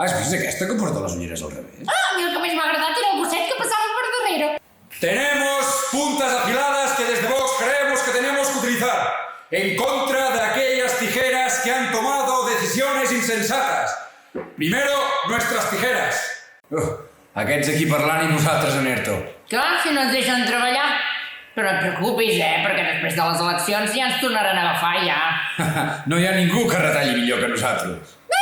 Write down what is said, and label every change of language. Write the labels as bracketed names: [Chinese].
[Catalan] és aquesta que porta les ulleres al revés? Ah, a mi el que més m'ha agradat era el gosset que passava per darrere. [Spanish] Tenemos puntas afiladas que desde Vox creemos que tenemos que utilizar en contra de aquellas tijeras que han tomado decisiones insensatas. Primero, nuestras tijeras. [Catalan] Aquests aquí parlant i nosaltres en ERTO. Clar, si no ens deixen treballar. Però no et preocupis, perquè després de les eleccions ja ens tornaran a agafar, ja. No hi ha ningú que retalli millor que nosaltres.